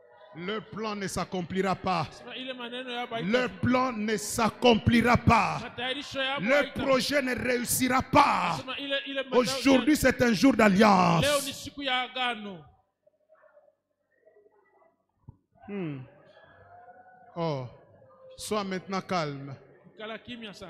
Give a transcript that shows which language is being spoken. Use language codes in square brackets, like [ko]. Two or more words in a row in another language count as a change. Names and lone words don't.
[fr] Le plan ne s'accomplira pas. [sw] Sema ile maneno yabo [fr] Le plan ne s'accomplira pas. [sw] matayarisho yabo [fr] Le projet ne réussira pas. [sw] Sema ile [fr] Aujourd'hui, c'est un jour d'alliance. [sw] leo ni siku ya agano. [fr] Oh, sois maintenant calme. [sw] Kala kimya sasa.